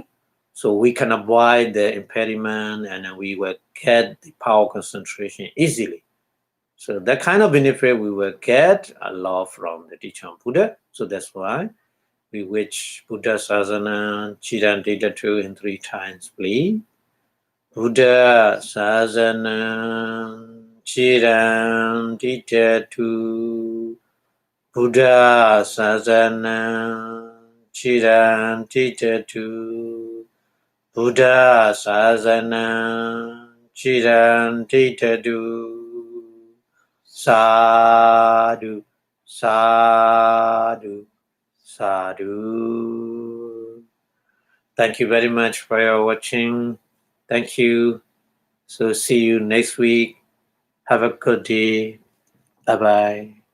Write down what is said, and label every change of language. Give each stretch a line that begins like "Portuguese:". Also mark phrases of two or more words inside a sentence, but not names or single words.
English: So we can avoid the impediment and we will get the power concentration easily. So that kind of benefit we will get a lot from the teaching of Buddha. So that's why we wish
Pali: Buddha Sasana Chiran Didatu
English: in 3 times, please.
Pali: Buddha Sasana Chiran Didatu. Buddha Sasana Chiran Didatu. Buddha Sasana Chiran Didatu. Sadhu, sadhu, sadhu.
English: Thank you very much for your watching. Thank you. So see you next week. Have a good day. Bye-bye.